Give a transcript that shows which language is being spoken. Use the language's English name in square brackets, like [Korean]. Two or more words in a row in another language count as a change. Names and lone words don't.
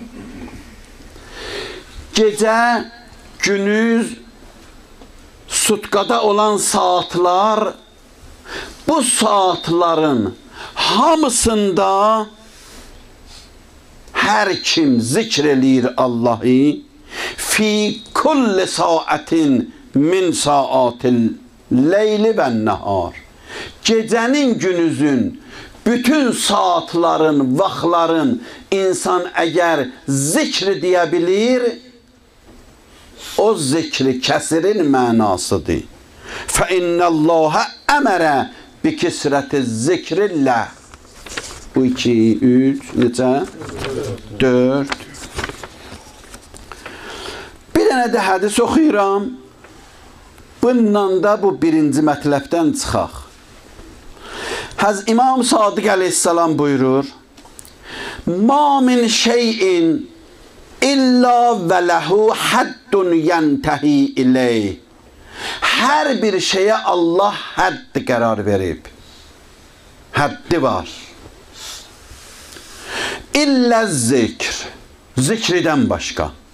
[Azerbaijani] Gecə, günüz, sutqada olan saatlar, bu saatların hamısında hər kim zikr eləyir Allahı, [Arabic] في كل ساعة من ساعات الليل والنهار. [Azerbaijani] Gecənin, günüzün, bütün saatların, vaxtların insan əgər zikr deyə bilir, o zikri kəsirin mənasıdır. [Arabic] فَإِنَّ اللّٰهَ أمر بكثرة ذكر الله. [Azerbaijani] Bu 2, 3, necə? 4. Bir dənə də hədis oxuyuram. Bundan da bu birinci mətləbdən çıxaq. İmam Sadiq əleyhissalam buyurur, [Arabic] مَا مِنْ شَيْءٍ إلا وله حد ينتهي إليه. [Azerbaijani] Hər bir şeyə Allah hədd qərar verib. Həddi var. [Arabic] إلا ذكر. [Azerbaijani] Zikridən başqa.